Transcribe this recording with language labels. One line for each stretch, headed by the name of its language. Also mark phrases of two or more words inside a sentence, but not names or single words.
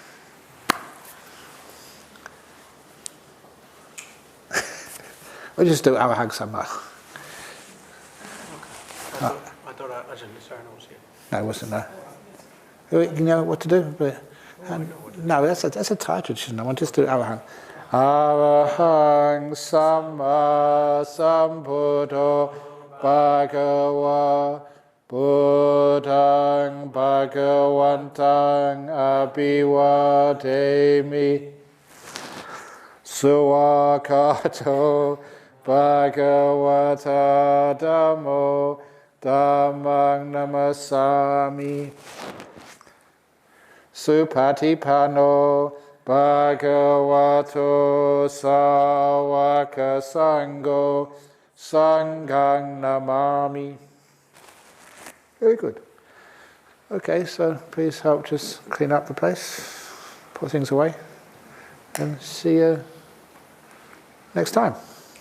English: We'll just do our hug sama. I thought Ajahn was here. No, it wasn't, no. You know what to do? But No, that's a Thai tradition. I want just to do Arahang.
Pali: Arahang Samma Sambuddho Bhagava Buddhaṃ Bhagavantang Abhivademi Suwakato Bhagavata Dhammo Dhammang Namasami Supatipano Bhagavato Sāvaka Sangho Sanghang Namami.
English: Very good. Okay, so please help just clean up the place, put things away, and see you next time.